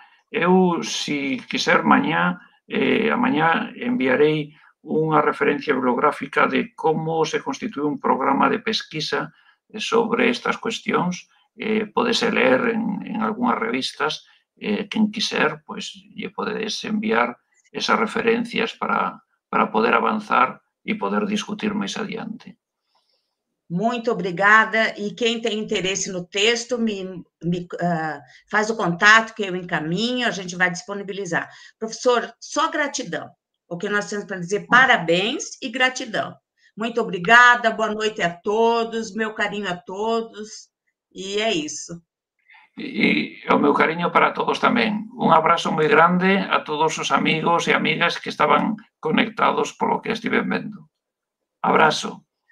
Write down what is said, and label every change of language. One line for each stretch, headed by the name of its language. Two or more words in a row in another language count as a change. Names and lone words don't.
Galician: Eu, se quiser, mañá enviarei unha referencia bibliográfica de como se constitúe un programa de pesquisa sobre estas cuestións. Podese ler en algunhas revistas, quen quiser, pois lle podedes enviar esas referencias para poder avanzar e poder discutir máis adiante.
Portuguese: Muito obrigada, e quem tem interesse no texto, faz o contato que eu encaminho, a gente vai disponibilizar. Professor, só gratidão, o que nós temos para dizer, parabéns e gratidão. Muito obrigada, boa noite a todos, meu carinho a todos, e é isso.
Galician: E o meu cariño para todos tamén. Un abrazo moi grande a todos os amigos e amigas que estaban conectados polo que estiven vendo. Abrazo.